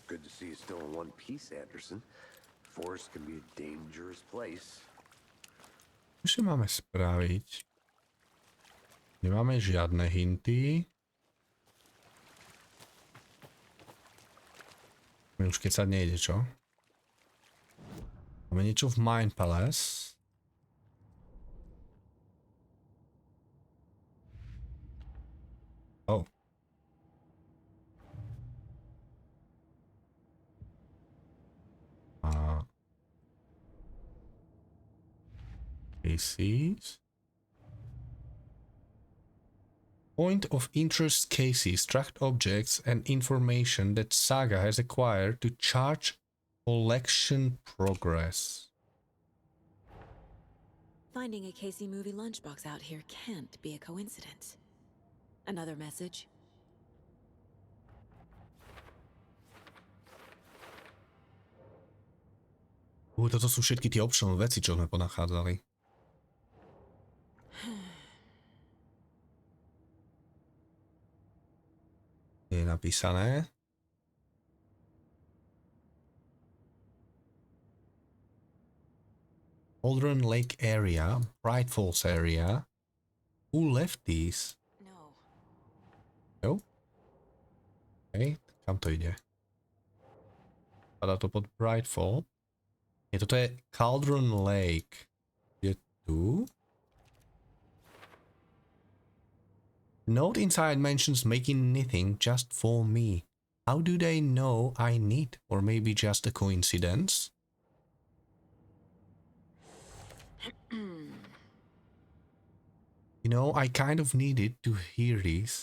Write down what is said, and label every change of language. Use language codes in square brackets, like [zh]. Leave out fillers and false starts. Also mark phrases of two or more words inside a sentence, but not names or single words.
[en] see you still in one piece, Anderson. Forest can be a dangerous place. [sk] Čo si máme spraviť? Nemáme žiadne hinty. Už keď sa nejde, čo? Máme niečo v Mind Palace. [en] Oh. Cases. Point of interest cases, tracked objects and information that Saga has acquired to charge collection progress. Finding a Casey movie lunchbox out here can't be a coincidence. Another message? [sk] Toto sú všetky tie optional veci, čo sme ponachádzali. Je napísané. [en] Aldron Lake area, Bright Falls area. Who left these? [sk] No. Jo? Hej, kam to ide? Padá to pod Bright Fall. Toto je Cauldron Lake. Je tu. [en] Note inside mentions making knitting just for me. How do they know I knit? Or maybe just a coincidence? You know, I kind of needed to hear these.